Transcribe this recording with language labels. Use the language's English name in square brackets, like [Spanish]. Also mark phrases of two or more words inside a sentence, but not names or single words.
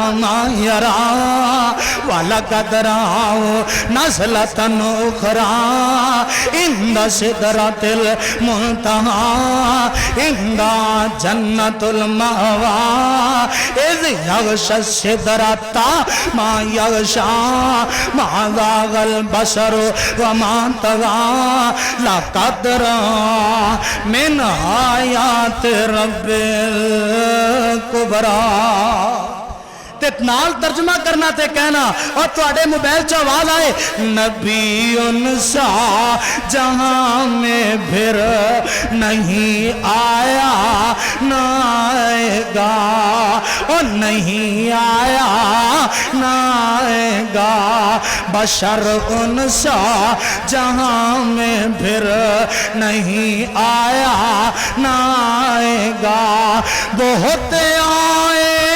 [Arabic] ما يرى ولقد رآه نزلة أخرى عند سدرة المنتهى عند جنة المأوى إذ يغشى السدرة ما يغشى ما زاغ البصر وما طغى لقد رأى من آیات رب [Punjabi] الکبریٰ تے نال ترجمہ کرنا تے کہنا اور تواڈے موبائل [Urdu] چ آواز آئے نبی انسا جہاں میں پھر نہیں آیا نہ آئے گا اور نہیں آیا نہ آئے گا بشر انسا جہاں میں پھر نہیں آیا نہ آئے گا بہت آئے